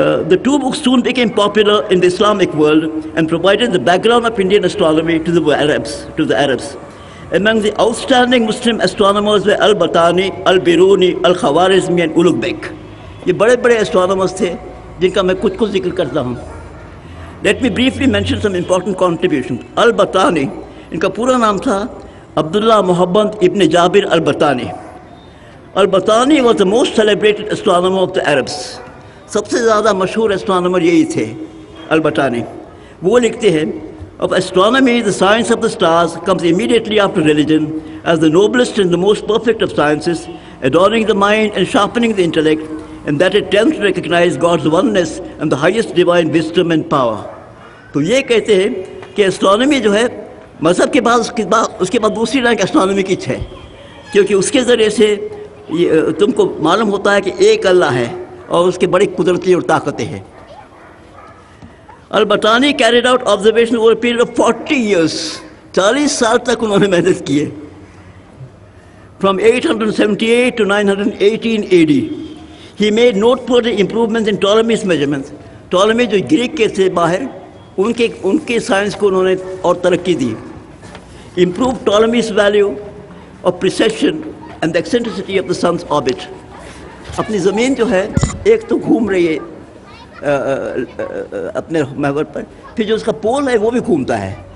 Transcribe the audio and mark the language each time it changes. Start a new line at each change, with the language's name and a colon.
English: The two books soon became popular in the Islamic world and provided the background of Indian astronomy to the Arabs. Among the outstanding Muslim astronomers were Al-Batani, Al-Biruni, Al-Khawarizmi and Ulugh Beg.
Urdu: یہ بڑے بڑے astronomers تھے جن کا میں کچھ ذکر کرتا ہوں.
English: Let me briefly mention some important contributions. Al-Batani,
Urdu: ان کا پورا نام تھا عبداللہ محمد ابن جابر
English: Al-Batani. Al-Batani was the most celebrated astronomer of the Arabs.
Urdu: سب سے زیادہ مشہور اسٹرانومر یہی تھے، البٹانی. وہ لکھتے ہیں
English: of astronomy, the science of the stars comes immediately after religion as the noblest and the most perfect of sciences, adorning the mind and sharpening the intellect, and that it tends to recognize God's oneness and the highest divine wisdom and power.
Urdu: تو یہ کہتے ہیں کہ astronomy جو ہے مذہب کے بعد اس کے بعد دوسری رینک اسٹرانومی کی ہے، کیونکہ اس کے ذریعے سے تم کو معلوم ہوتا ہے کہ ایک اللہ ہے اور اس کے بڑی قدرتی اور طاقتیں ہیں.
English: Albatani carried out observation over a period of 40 years.
Urdu: 40 سال تک انہوں نے محنت کی ہے.
English: From 878 to 918 AD, he made noteworthy improvements in Ptolemy's measurements.
Urdu: Ptolemy جو گریک کے تھے باہر، ان کے سائنس کو انہوں نے اور ترقی دی.
English: Improved Ptolemy's value of precession and the eccentricity of the sun's orbit.
Urdu: اپنی زمین جو ہے ایک تو گھوم رہی ہے اپنے محور پر، پھر جو اس کا پول ہے وہ بھی گھومتا ہے.